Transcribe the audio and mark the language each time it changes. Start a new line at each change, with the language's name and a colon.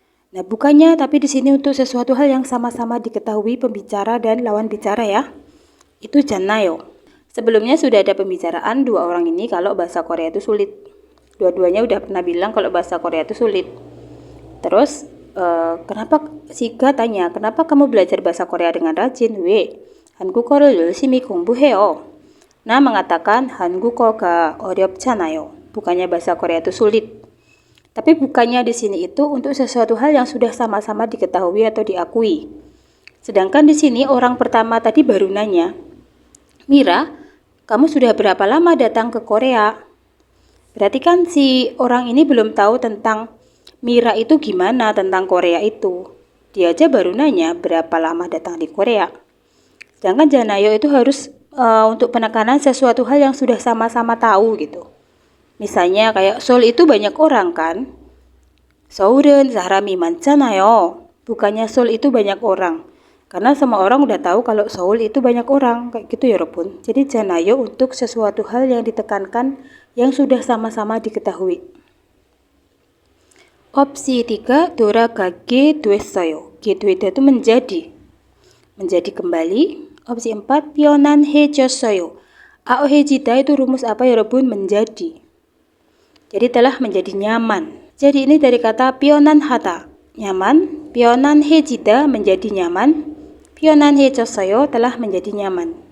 Indonesian: Nah, bukannya tapi di sini untuk sesuatu hal yang sama-sama diketahui pembicara dan lawan bicara ya. Itu 잖아요. Sebelumnya sudah ada pembicaraan dua orang ini kalau bahasa Korea itu sulit. Dua-duanya udah pernah bilang kalau bahasa Korea itu sulit. Terus kenapa Siga tanya, kenapa kamu belajar bahasa Korea dengan rajin?
Korean: 한국어를 열심히 공부해요.
Indonesian: Nah mengatakan
Korean: 한국어가 어렵잖아요.
Indonesian: Bukannya bahasa Korea itu sulit. Tapi bukannya di sini itu untuk sesuatu hal yang sudah sama-sama diketahui atau diakui. Sedangkan di sini orang pertama tadi baru nanya, Mira, kamu sudah berapa lama datang ke Korea? Berarti kan si orang ini belum tahu tentang Mira itu gimana, tentang Korea itu. Dia aja baru nanya berapa lama datang di Korea. Sedangkan 잖아요 itu harus untuk penekanan sesuatu hal yang sudah sama-sama tahu gitu. Misalnya kayak Seoul itu banyak orang kan?
Korean: 서울은 사람이 많잖아요.
Indonesian: Bukannya Seoul itu banyak orang. Karena semua orang udah tahu kalau Seoul itu banyak orang. Kayak gitu ya 여러분. Jadi 잖아요 untuk sesuatu hal yang ditekankan yang sudah sama-sama diketahui. Opsi 3
Korean: 돌아가게 됐어요.
Indonesian: 됐다 itu menjadi. Menjadi kembali. Opsi 4 편안해졌어요. 아어해지다 itu rumus apa ya 여러분? Menjadi. Jadi telah menjadi nyaman. Jadi ini dari kata 편안하다, nyaman. 편안해지다 menjadi nyaman. 편안해졌어요 telah menjadi nyaman.